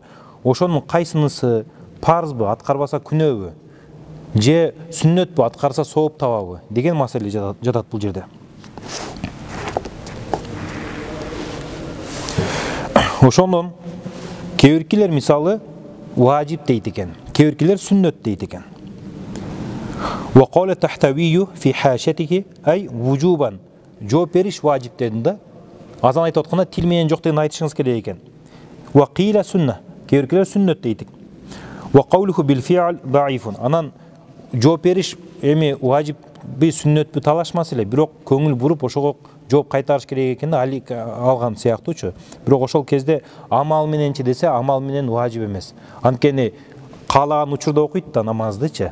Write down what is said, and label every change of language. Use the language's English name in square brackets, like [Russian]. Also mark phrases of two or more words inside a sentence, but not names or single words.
[Kyrgyz] Ошонун кайсынысы парзбы, аткарбаса күнөөбү, же сүннөтпү, аткарса сооп табабы деген маселе жатат бул жерде. Ошондон кээ биркилер мисалы важип дейт экен, кээ биркилер сүннөт дейт экен. [Arabic] وقال الطحطاوي في حاشيته أي وجوبا. [Kyrgyz] Жооп бериш важип дедим да. Азан айтып атканда тил менен жок деген айтышыңыз керек экен. [Arabic] وقيل سنة. [Kyrgyz] Кээ биркилер сүннөт дейт. [Arabic] وقوله بالفعل ضعيف. [Kyrgyz] Анан жооп бериш эми важип bir сүннөтпү талашмас эле, бирок көңүл буруп ошого жооп кайтарыш керек экенин алик алган сыяктуучу. Бирок ошол кезде амал мененчи десе, амал менен важип эмес. Анткени каалаган учурда окуйт да намаздычы.